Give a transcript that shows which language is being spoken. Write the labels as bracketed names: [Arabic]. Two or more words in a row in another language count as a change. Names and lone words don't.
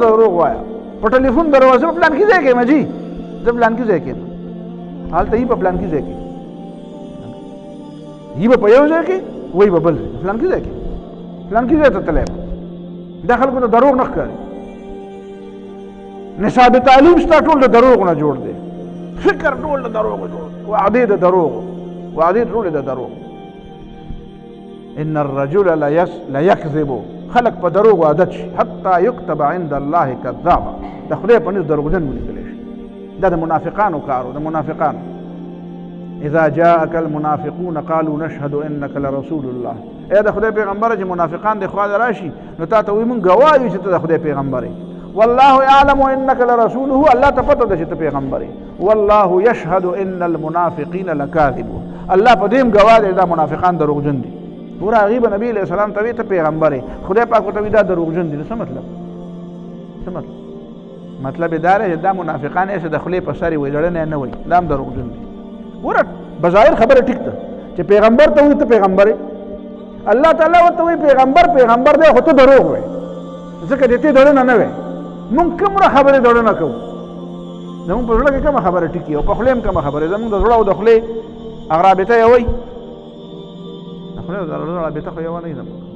[Pashto] ته دروغ وایا په ټلیفون دروازه په پلان کې ځای کې مجي زه پلان کې ځای کې هلته یې په پلان کې ځای کې یې به په یو ځای کې وایي به بل پلان کې ځای کې پلان کې ځای ته تللی دا خلکو ته دروغ نه ښکاري نصاب تعلیم ستا ټول د دروغ نه جوړ دی فکر ټول د دروغ جوړ دی وعدې د دروغ وعدې ټولې د دروغ [Arabic] ان الرجل لیکذب [Pashto] خلق په دروغ عادت شي [Arabic] حتی یکتب عند الله کذابا [Pashto] د خدای په نس دروغجن ولیکلی شي دا د منافقانو کارو د منافقانو [Arabic] اذا جاءك المنافقون قالوا نشهد انك لرسول الله [Pashto] اے د خدای پیغمبر چې منافقان د خوا راشي نو تا ته وي مونږ ګواهو چې ته د خدای پیغمبر یې [Arabic] والله يعلم انك لرسوله [Pashto] الله ته پته ده چې ته پیغمبر یې [Arabic] والله يشهد ان المنافقين لكاذبون [Pashto] الله په دې ګواه دی دا منافقان دروغجن دي ګوره هغې به نبي [Arabic] علیه السلام [Pashto] ته وي ته پیغمبر یې خدای پاک ورته وي دا دروغجن دي نو څه مطلب څه مطلب مطلب یې دا دی چې دا منافقان یې د خولې په سر یې وایي زړه نه وایي دا هم دروغجن دي ګوره بظاهر خبره ټیک ده چې پیغمبر ته وایي ته پیغمبر یې الله تعالی ورته وایي پیغمبر دی خو ته دروغ وایي ځکه د دې زړه نه وایي مونږ کومه خبرې زړه نه کوو زمونږ په زړه کې کومه خبره ټیکي او په خولې هم کومه خبرې زمونږ د زړه او د خولې هغه رابطه یې وایي خدای د زړه رابطه خو یوه نه ده